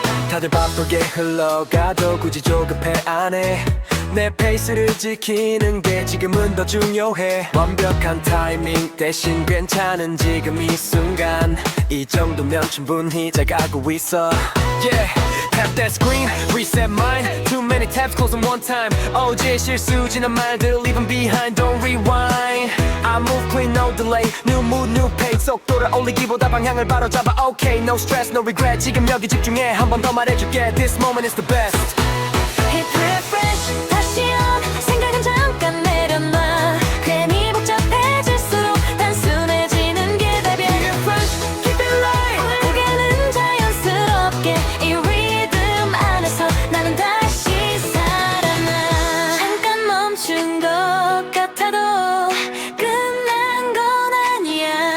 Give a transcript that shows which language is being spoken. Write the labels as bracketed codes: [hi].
[ko] 다들 바쁘게 흘러가도 굳이 조급해 안 해. 내 페이스를 지키는 게 지금은 더 중요해. 완벽한 타이밍 대신 괜찮은 지금 이 순간. 이 정도면 충분히 잘 가고 있어. [en] Yeah, tap that screen, reset mine. Too many tabs, close them one time. [ko] 어제 실수 지난 말들 [en] leave 'em behind, don't rewind. I move clean, no delay. New mood, new pace. [ko] 속도를 올리기보다 방향을 바로 잡아. [en] Okay, no stress, no regret. [ko] 지금 여기 집중해. 한 번 더 말해줄게. [en] This moment is the best. Hit refresh, 다시 on. [ko] 생각은 잠깐 내려놔. 괜히 복잡해질수록 단순해지는 게 답이야. [en] Fresh, keep it light. [ko] 고개는 자연스럽게 이 리듬 안에서 나는 다시 살아나. 잠깐 멈춘 것 같아도 끝난 건 아니야.